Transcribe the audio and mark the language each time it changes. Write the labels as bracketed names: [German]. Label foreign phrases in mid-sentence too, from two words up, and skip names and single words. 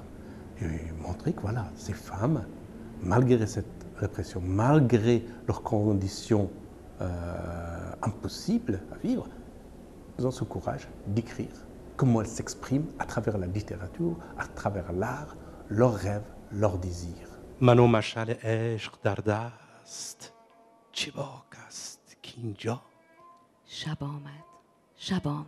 [French] Et montrer que voilà, ces femmes, malgré cette répression, malgré leurs conditions impossibles à vivre, elles ont ce courage d'écrire comment elles s'expriment à travers la littérature, à travers l'art, leurs rêves, leurs désirs. [Persian] من و مشعل عشق در دست چه باک است کینجا شب آمد شب آمد